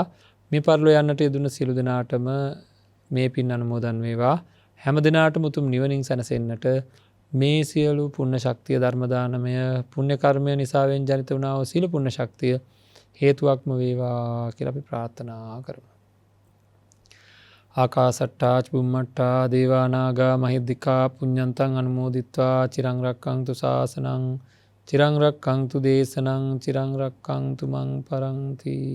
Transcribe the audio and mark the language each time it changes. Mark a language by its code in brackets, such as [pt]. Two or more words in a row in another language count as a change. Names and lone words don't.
[si] මේ පරිලෝ යන්නට යෙදුන සියලු දෙනාටම මේ පින් අනුමෝදන් වේවා. හැම දිනාටම උතුම් නිවනින් සැනසෙන්නට මේ සියලු පුණ්‍ය ශක්තිය, ධර්ම දානමය පුණ්‍ය කර්මය නිසාවෙන් ජනිත වුණා වූ සීල පුණ්‍ය ශක්තිය හේතුවක්ම වේවා කියලා අපි ප්‍රාර්ථනා කරමු. [pi] ආකාසට්ටා චුම්මට්ටා දේවානාගා මහිද්దికා පුඤ්ඤන්තං අනුමෝදිත්වා චිරං රක්ඛන්තු ශාසනං චිරං රක්ඛන්තු දේශනං චිරං රක්ඛන්තු මං පරන්ති.